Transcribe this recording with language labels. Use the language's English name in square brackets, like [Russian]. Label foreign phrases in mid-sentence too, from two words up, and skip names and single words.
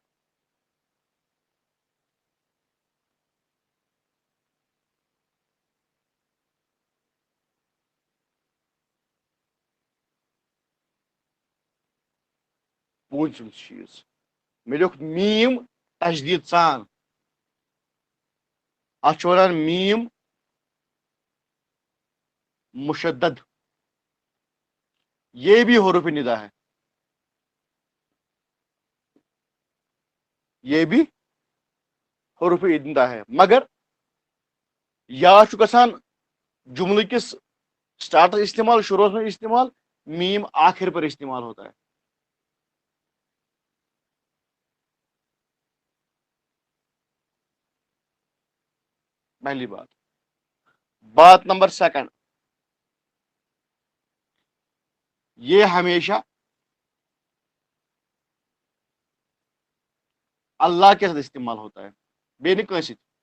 [Kashmiri] پوٗنٛژِم چیٖز مےٚ لیوٚکھ میٖم تجدیٖد سان اتھ چھُ ونان میٖم مشدد، [Urdu] یہ بھی حروف ندا ہے، یہ بھی حروف ندا ہے، [Kashmiri] مگر یا چھُ گژھان جملہ کس سٹارٹ استعمال، [Urdu] شروع میں استعمال، میم آخر پر استعمال ہوتا ہے. پہلی بات نمبر سیکنڈ، یہ ہمیشہ اللہ کے ساتھ استعمال ہوتا ہے، [Kashmiri] بے نہیں کٲنٛسہِ.